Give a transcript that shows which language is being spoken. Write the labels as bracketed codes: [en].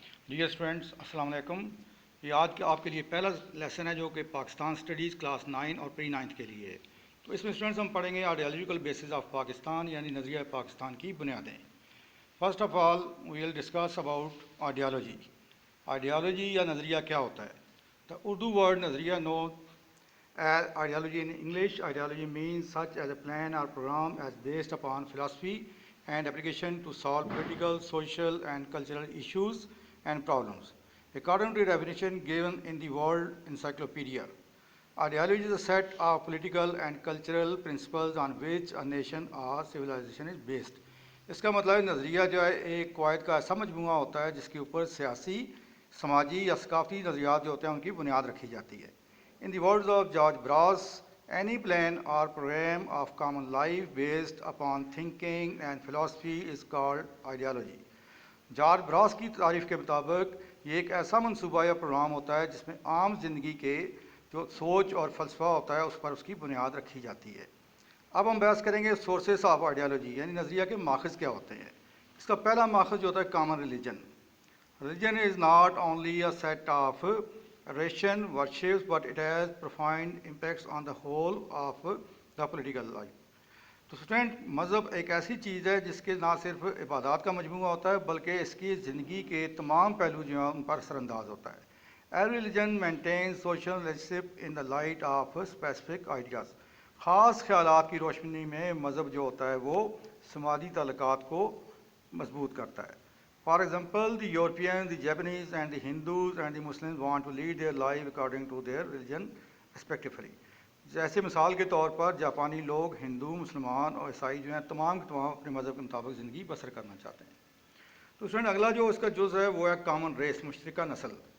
[ur] Dear students السلام علیکم. یہ آج کے آپ کے لیے پہلا لیسن ہے جو کہ پاکستان اسٹڈیز کلاس 9 اور پری 9 کے لیے ہے. تو اس میں اسٹوڈنٹس ہم پڑھیں گے آئیڈیالوجیکل بیسز آف پاکستان یعنی نظریہ پاکستان کی بنیادیں. [en] First of all we will discuss about ideology. [ur] Ideology یا نظریہ کیا ہوتا ہے؟ [en] The Urdu word نظریہ know as ideology in English. Ideology means such as a plan or program as based upon philosophy and application to solve political, social and cultural issues and problems. According to the definition given in the World Encyclopedia, ideology is a set of political and cultural principles on which a nation or civilization is based. [ur] اس کا مطلب نظریہ جو ہے ایک قواعد کا ایسا مجموعہ ہوتا ہے جس کے اوپر سیاسی، سماجی یا ثقافتی نظریات جو ہوتے ہیں ان کی بنیاد رکھی جاتی ہے. [en] In the words of George Brass, any plan or program of common life based upon thinking and philosophy is called ideology. [ur] George brass کی تعریف کے مطابق یہ ایک ایسا منصوبہ یا پروگرام ہوتا ہے جس میں عام زندگی کے جو سوچ اور فلسفہ ہوتا ہے اس پر اس کی بنیاد رکھی جاتی ہے. اب ہم بحث کریں گے سورسز آف آئیڈیالوجی یعنی نظریہ کے ماخذ کیا ہوتے ہیں. اس کا پہلا ماخذ جو ہوتا ہے common religion. [en] Religion is not only a set of ration worships but it has profound impacts on the whole of the political life. [ur] تو اسٹوڈنٹ مذہب ایک ایسی چیز ہے جس کے نہ صرف عبادات کا مجموعہ ہوتا ہے بلکہ اس کی زندگی کے تمام پہلو جو ہیں ان پر اثر انداز ہوتا ہے. [en] Every religion maintains social relationship in the light of specific ideas. [ur] خاص خیالات کی روشنی میں مذہب جو ہوتا ہے وہ سماجی تعلقات کو مضبوط کرتا ہے. [en] For example, the Europeans, the Japanese and the Hindus and the Muslims want to lead their life according to their religion respectively. [ur] جیسے مثال کے طور پر جاپانی لوگ، ہندو، مسلمان اور عیسائی جو ہیں تمام کے تمام اپنے مذہب کے مطابق زندگی بسر کرنا چاہتے ہیں. تو اسٹوڈنٹ اگلا جو اس کا جز ہے وہ ہے کامن ریس، مشترکہ نسل.